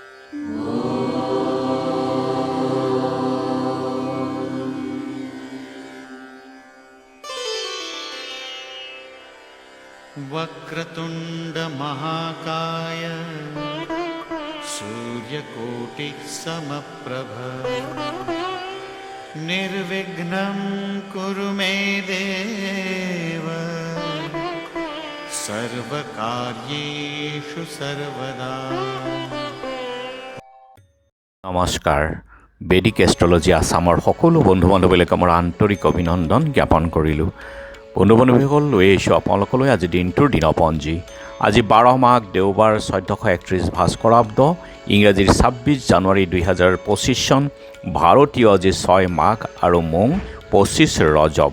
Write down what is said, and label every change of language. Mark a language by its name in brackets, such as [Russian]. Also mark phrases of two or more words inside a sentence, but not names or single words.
[Sanskrit] वक्रतुंड महाकाय सूर्यकोटि समप्रभ निर्विघ्नं कुरु मे देव सर्वकार्येषु सर्वदा। [Assamese] নমস্কাৰ। বেদিক এষ্ট্ৰলজি আসামৰ সকলো বন্ধু বান্ধৱীলৈকে মোৰ আন্তৰিক অভিনন্দন জ্ঞাপন কৰিলোঁ। বন্ধু বান্ধৱীসকল, লৈ আহিছোঁ আপোনালোকলৈ আজি দিনটোৰ দিনপঞ্জী। আজি 12 মাঘ দেওবাৰ 1431 ভাস্কৰাব্দ, ইংৰাজীৰ 26 জানুৱাৰী 2025 চন, ভাৰতীয় আজি 6 মাঘ আৰু মোং 25 ৰজব।